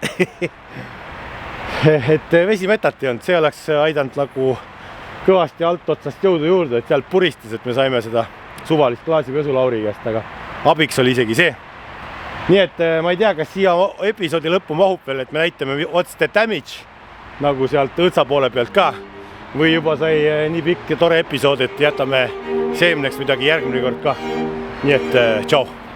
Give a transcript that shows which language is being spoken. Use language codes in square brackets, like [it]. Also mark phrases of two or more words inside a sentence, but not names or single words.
[et] Et vesimetat ei olnud, see oleks aidanud nagu kõvasti alt otsast jõudu juurde, et sealt puristas, et me saime seda suvalist klaasipesu Lauri käest, aga abiks oli isegi see. Nii et ma ei tea, kas siia episoodi lõppu mahub veel, et me näitame [en] what's the damage [et] nagu sealt õõtsa poole pealt ka või juba sai nii pikk ja tore episood, et jätame seemneks midagi järgmine kord ka. Nii et tšau!